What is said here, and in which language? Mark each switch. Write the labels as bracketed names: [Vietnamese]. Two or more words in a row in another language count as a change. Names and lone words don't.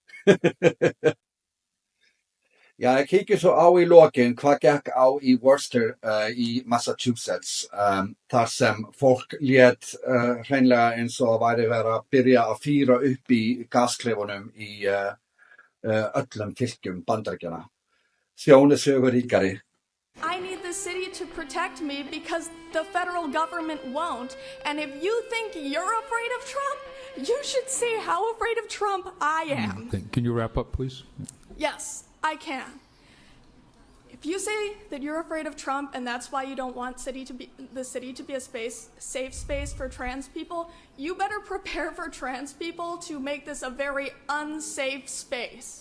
[Icelandic] Já, ég kíkir svo á í lokin hvað gekk á í Worcester í Massachusetts, þar sem fólk lét hreinlega eins og væri verið að byrja að fýra upp í gasklefunum í öllum fylkjum Bandaríkjanna. Sjón er sögur ríkari. [English] I need the city to protect me because the federal government won't. And if you think you're afraid of Trump, you should see how afraid of Trump I am. Can you wrap up, please? Yes, I can. If you say that you're afraid of Trump and that's why you don't want the city to be a safe space for trans people, you better prepare for trans people to make this a very unsafe space.